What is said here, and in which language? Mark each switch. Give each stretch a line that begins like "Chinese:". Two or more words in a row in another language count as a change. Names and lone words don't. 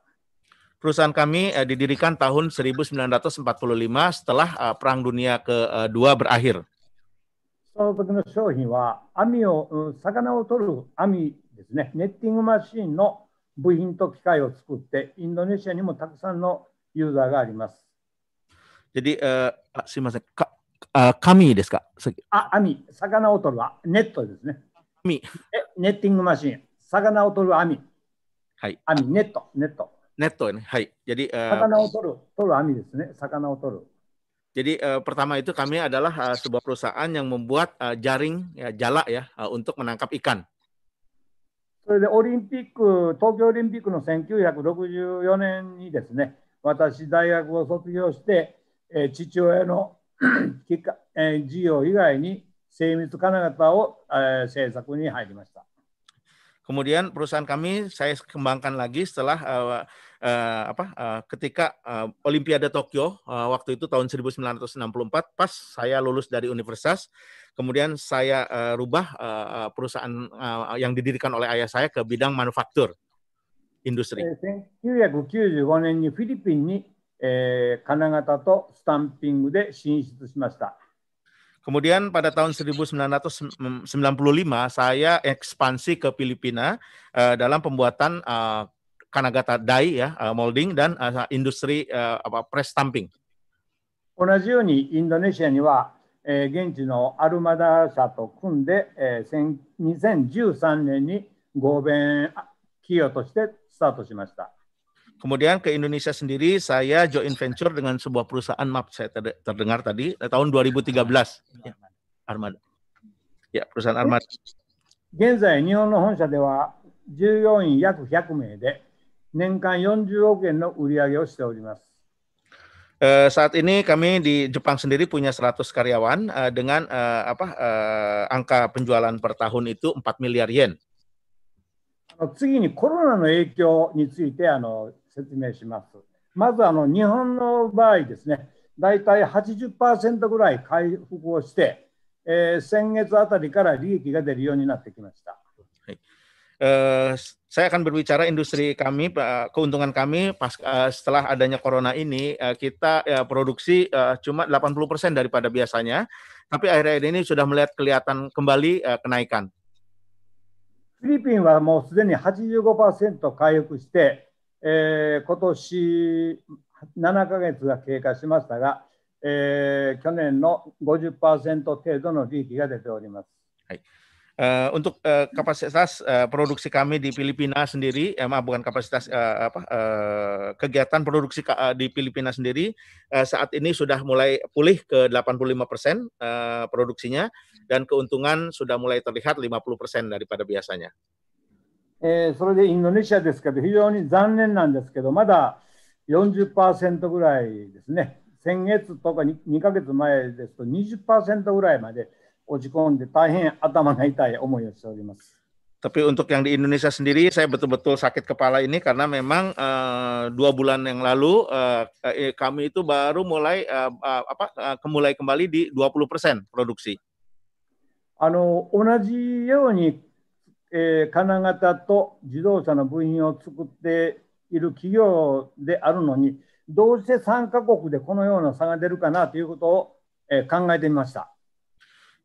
Indonesian: Perusahaan kami didirikan tahun 1945 setelah Perang Dunia Kedua berakhir.
Japanese: その時の商品は魚を取る網ですね、ネッティングマシーンの部品と機械を作って、インドネシアにもたくさんのユーザーがあります。 Jadi, すいません、紙ですか？網、魚を取るネットですね。網。ネッティングマシーン、魚を取る網。はい。網、ネット。ネットね。はい。Jadi, 魚を取る網ですね。魚を取る。
Indonesian: Jadi pertama itu kami adalah sebuah perusahaan yang membuat jaring jala ya untuk menangkap ikan.
Japanese: それで東京オリンピックの1964年にですね、私大学を卒業して、父親の事業以外に精密金型を製作に入りました。
Indonesian: Kemudian perusahaan kami saya kembangkan lagi setelah ketika Olimpiade Tokyo waktu itu tahun 1964 pas saya lulus dari universitas, kemudian saya rubah perusahaan yang didirikan oleh ayah saya ke bidang manufaktur industri.
Japanese: 1995 年にフィリピンに金型とスタンピングで進出しました。
Indonesian: Kemudian pada tahun 1995 saya ekspansi ke Filipina dalam pembuatan kanagata dai ya, molding dan industri
English: press stamping.
Japanese: 同じようにインドネシアには現地のアルマダ社と組んで2013年に合弁企業としてスタートしました。
Indonesian: Kemudian ke Indonesia sendiri, saya
English: joint venture
Indonesian: dengan sebuah perusahaan, maaf saya terdengar tadi, tahun 2013. Armada. Ya, perusahaan Armada.
Japanese: 現在、日本の本社では従業員約100名で年間40億円の売り上げをしております。
Indonesian: Saat ini kami di Jepang sendiri punya 100 karyawan dengan angka penjualan per tahun itu 4 miliar yen.
Japanese: 次にコロナの影響について説明します。まず日本の場合ですね、だいたい 80% ぐらい回復をして、先月あたりから利益が出るようになってきました。
Indonesian: Saya akan berbicara industri kami, keuntungan kami setelah adanya corona ini, kita produksi cuma 80% daripada biasanya, tapi akhir-akhir ini sudah melihat kelihatan kembali kenaikan.
Japanese: フィリピンはもうすでに 85% 回復して、今年7ヶ月が経過しましたが、去年の 50% 程度の利益が出ております。
Indonesian: Untuk kapasitas produksi kami di Filipina sendiri, bukan kapasitas kegiatan produksi di Filipina sendiri saat ini sudah mulai pulih ke 85% produksinya dan keuntungan sudah mulai terlihat 50% daripada biasanya.
Japanese: それでインドネシアですけど非常に残念なんですけどまだ 40% ぐらいですね。先月とか 2ヶ月前ですと 20% ぐらいまで落ち込んで大変頭が痛い思いをしております。
Indonesian: Tapi untuk yang di Indonesia sendiri, saya betul-betul sakit kepala ini karena memang 2 bulan yang lalu kami itu baru mulai kembali di 20% produksi.
Japanese: 同じように、金型と自動車の部品を作っている企業であるのに、どうして3カ国でこのような差が出るかなということを、考えてみました。